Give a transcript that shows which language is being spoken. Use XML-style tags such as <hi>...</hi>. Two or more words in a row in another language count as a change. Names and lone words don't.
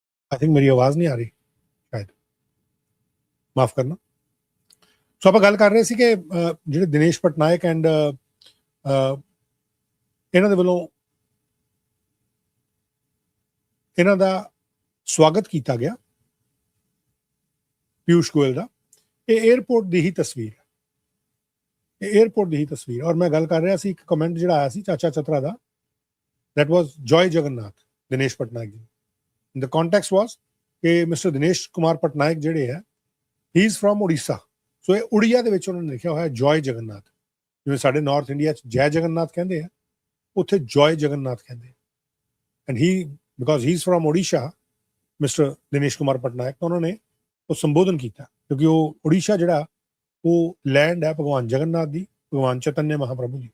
<en>I think</en> <hi>मेरी आवाज़ नहीं आ रही शायद, माफ़ करना।</hi> <pa>सो ਆਪਾਂ ਗੱਲ ਕਰ ਰਹੇ ਸੀ ਕਿ ਜਿਹੜੇ ਦਿਨੇਸ਼ ਪਟਨਾਇਕ ਐਂਡ ਇਹਨਾਂ ਦੇ ਵੱਲੋਂ ਇਹਨਾਂ ਦਾ ਸਵਾਗਤ ਕੀਤਾ ਗਿਆ ਪੀਯੂਸ਼ ਗੋਇਲ ਦਾ। ਇਹ 에ਅਰਪੋਰਟ ਦੀ ਹੀ ਤਸਵੀਰ ਹੈ, ਇਹ 에ਅਰਪੋਰਟ ਦੀ ਹੀ ਤਸਵੀਰ। ਔਰ ਮੈਂ ਗੱਲ ਕਰ ਰਿਹਾ ਸੀ, ਇੱਕ ਕਮੈਂਟ ਜਿਹੜਾ ਆਇਆ ਸੀ ਚਾਚਾ ਚਤਰਾ ਦਾ,</pa> <en>that was Joy Jagannath, Dinesh Patnaik ji. The context was ਕਿ Mr. Dinesh Kumar Patnaik</en> <pa>ਜਿਹੜੇ ਹੈ,</pa> <en>he is from Odisha.</en> <pa>ਸੋ ਇਹ ਉੜੀਆ ਦੇ ਵਿੱਚ ਉਹਨਾਂ ਨੇ ਲਿਖਿਆ ਹੋਇਆ ਜੋਏ ਜਗਨਨਾਥ। ਜਿਵੇਂ ਸਾਡੇ ਨਾਰਥ ਇੰਡੀਆ 'ਚ ਜੈ ਜਗਨਨਾਥ ਕਹਿੰਦੇ ਆ, ਉੱਥੇ ਜੋਏ ਜਗਨਨਾਥ ਕਹਿੰਦੇ ਆ।</pa> <en>And he because he is from</en> <pa>ਓਡੀਸ਼ਾ, ਮਿਸਟਰ ਦਿਨੇਸ਼ ਕੁਮਾਰ ਪਟਨਾਇਕ, ਤਾਂ ਉਹਨਾਂ ਨੇ ਉਹ ਸੰਬੋਧਨ ਕੀਤਾ ਕਿਉਂਕਿ ਉਹ ਓਡੀਸ਼ਾ ਜਿਹੜਾ ਉਹ ਲੈਂਡ ਹੈ ਭਗਵਾਨ ਜਗਨਨਾਥ ਦੀ, ਭਗਵਾਨ ਚੈਤन्य ਮਹਾਪ੍ਰਭੂ ਦੀ।</pa>